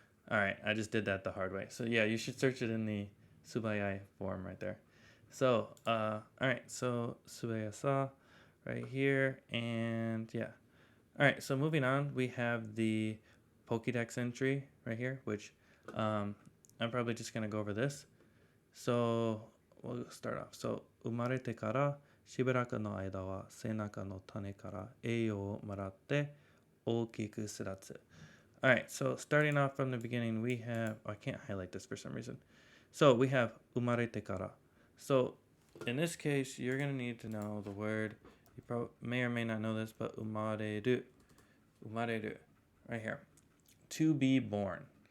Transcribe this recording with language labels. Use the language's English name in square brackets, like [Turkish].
[English] All right, I just did that the hard way. So yeah, you should search it in the subayai form right there. So all right, so subayasa right here, and yeah. All right, so moving on, we have the Pokedex entry right here, which I'm probably just gonna go over this. So we'll start off. [Japanese] So 生まれてからしばらくの間は背中の種から栄養をもらって大きく育つ。 [English] Alright, so starting off from the beginning, we have, I can't highlight this for some reason. So we have [Japanese] 生まれてから. [English] So in this case, you're going to need to know the word. You may or may not know this, but 生まれる. 生まれる.Right here. To be born.